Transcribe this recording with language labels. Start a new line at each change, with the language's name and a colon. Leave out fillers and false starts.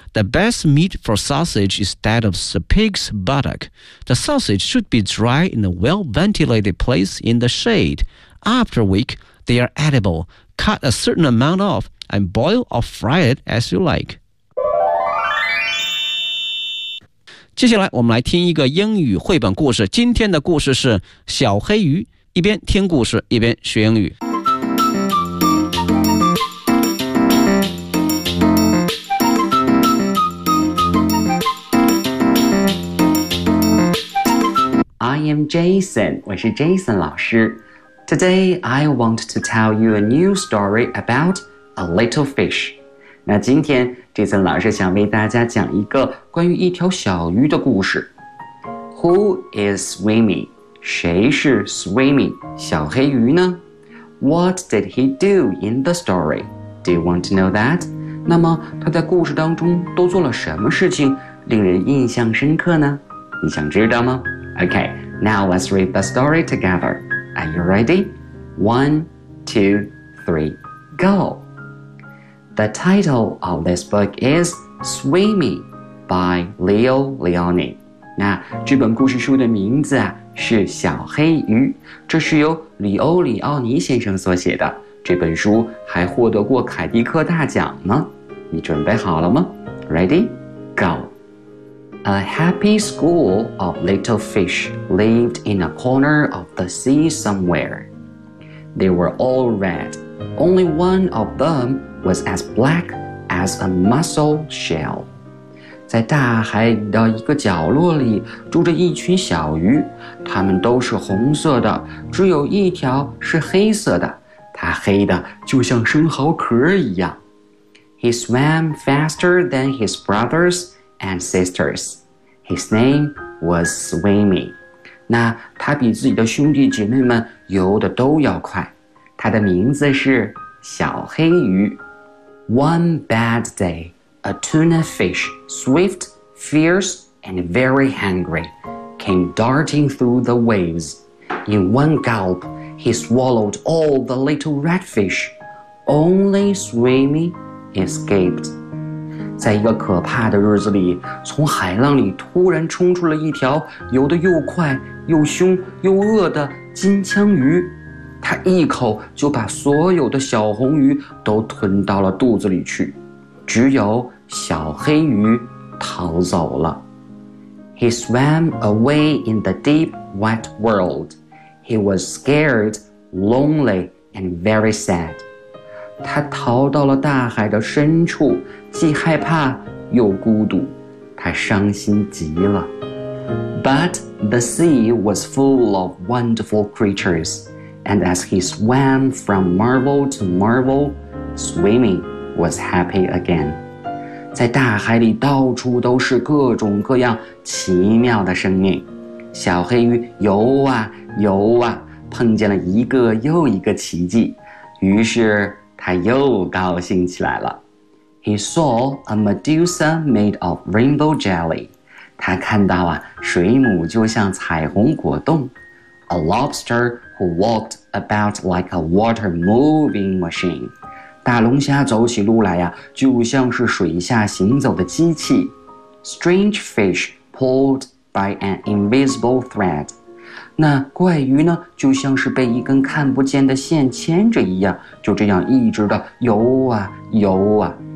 English: The best meat for sausage is that of the pig's buttock. The sausage should be dry in a well-ventilated place in the shade. After a week, they are edible. Cut a certain amount off and boil or fry it as you like.
Chinese: 接下来我们来听一个英语绘本故事，今天的故事是小黑鱼，一边听故事一边学英语。
English: I am Jason，
Chinese: 我是 Jason 老师。
English: Today I want to tell you a new story about a little fish。
Chinese: 那今天这次老师想为大家讲一个关于一条小鱼的故事。
English: Who is swimming?
Chinese: 谁是
English: swimming?
Chinese: 小黑鱼呢？
English: What did he do in the story? Do you want to know that?
Chinese: 那么他在故事当中都做了什么事情令人印象深刻呢？你想知道吗？
English: OK, now let's read the story together. Are you ready? 1, 2, 3, go! The title of this book is Swimming by Leo Leoni.
Chinese: 那这本故事书的名字、啊、是小黑鱼，这是由里欧里奥尼先生所写的，这本书还获得过凯迪克大奖呢。你准备好了吗？
English: Ready? Go! A happy school of little fish lived in a corner of the sea somewhere. They were all red. Only one of themwas as black as a mussel shell.
Chinese: 在大海的一个角落里住着一群小鱼，它们都是红色的，只有一条是黑色的，它黑的就像生蚝壳一样。
English: He swam faster than his brothers and sisters. His name was Swimming.
Chinese: 那他比自己的兄弟姐妹们游的都要快。他的名字是小黑鱼。
English: One bad day, a tuna fish, swift, fierce, and very hungry, came darting through the waves. In one gulp, he swallowed all the little redfish. Only Swimming escaped.
Chinese: 在一个可怕的日子里，从海浪里突然冲出了一条游得又快又凶又饿的金枪鱼。他一口就把所有的小红鱼都吞到了肚子里去，只有小黑鱼逃走了。
English: He swam away in the deep, wet world. He was scared, lonely, and very sad.
Chinese: 他逃到了大海的深处，既害怕又孤独，他伤心极了。
English: But the sea was full of wonderful creatures. And as he swam from marvel to marvel, Swimming was happy again.
Chinese: 在大海里到处都是各种各样奇妙的生命。小黑鱼游啊游啊，碰见了一个又一个奇迹，于是他又高兴起来了。
English: He saw a Medusa made of rainbow jelly.
Chinese: 他看到啊，水母就像彩虹果冻。
English: A lobster who walked about like a water moving machine.
Chinese: 大龙虾走起路来呀，就像是水下行走的机器。
English: Strange fish pulled by an invisible thread.
Chinese: 那怪鱼呢，就像是被一根看不见的线牵着一样，就这样一直的游啊游啊。